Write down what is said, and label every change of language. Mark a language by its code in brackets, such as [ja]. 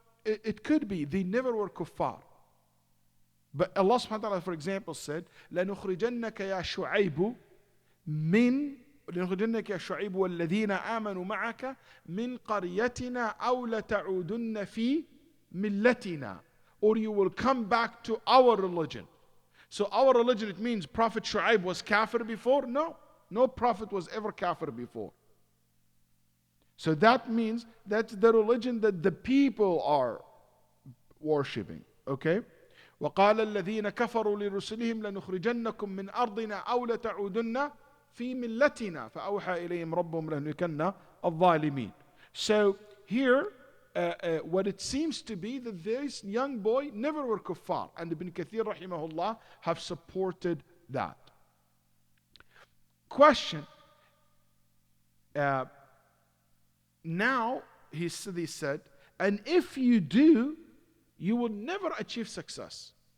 [en] It could be they never were kuffar. But Allah subhanahu wa ta'ala, for example, said, [ar] لَنُخْرِجَنَّكَ يَا شُعَيْبُ مِنْ لنخرجنك يا شعيب والذين آمنوا معك من قريتنا أو لتعودن في ملتنا, [en] or you will come back to our religion. So our religion, it means Prophet Shu'aib was kafir before? No prophet was ever kafir before. So that means that's the religion that the people are worshipping. Okay? [ar] وقال الذين كفروا لرسلهم لنخرجنكم من أرضنا أو لتعودن في ملتنا فأوحى إليهم ربهم لنهلكن الظالمين. [en] So here, what it seems to be that this young boy never were kuffar, and Ibn Kathir rahimahullah have supported that. Question. Now he said, and if you do, you will never achieve success.